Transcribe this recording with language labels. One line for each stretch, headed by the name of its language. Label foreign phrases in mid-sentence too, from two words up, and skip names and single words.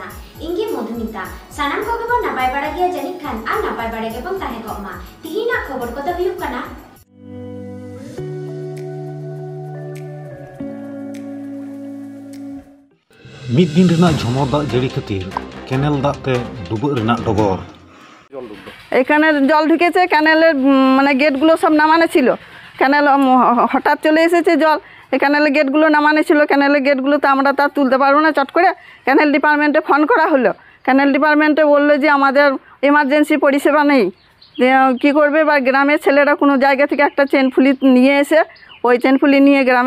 Santali: Inggi Modhumita, sanam koge bon napai pada gia janikkan an napai pada ge bon tahe kok ma. Tihina khobor kota huyuk kana. Mid din renak jomor dak jari khatir kenel dak te dubuk renak dogor
Bangla: এখানে জল ঢুকেছে ক্যানেলের মানে গেটগুলো সব নামানো ছিল ক্যানেল হঠাৎ চলে এসেছে জল এই ক্যানেলের গেটগুলো নামানো ছিল ক্যানেলের গেটগুলো তো আমরা তার তুলতে পারবো না চট করে
English: canal department
Bangla: ফোন করা হলো
English: canal department
Bangla: বললো যে আমাদের এমার্জেন্সি পরিষেবা নেই কী করবে বা গ্রামের ছেলেরা কোনো জায়গা থেকে একটা
English: chain pulley
Bangla: নিয়ে এসে ওই
English: chain pulley
Bangla: নিয়ে গ্রামের